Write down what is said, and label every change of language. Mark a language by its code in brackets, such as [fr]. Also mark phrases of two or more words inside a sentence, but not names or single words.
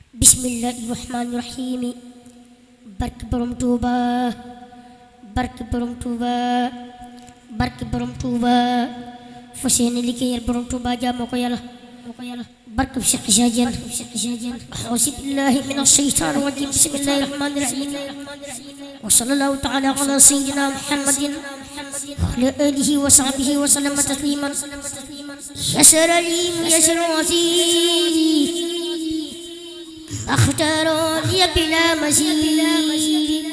[ar] بسم الله الرحمن الرحيم. [wo] Barke borom Touba, barke borom Touba, barke borom Touba. fas yéene liggéeyal borom Touba jaamoo ko Yàlla barke Cheikh Jadiane. [ar] أعوذ بالله من الشيطان الرجيم. بسم الله الرحمن الرحيم. وصلى الله تعالى على سيدنا محمد وعلى آله وصحبه وسلم تسليما. يسر لي ميسر وسع أختار لي بلا مزيد.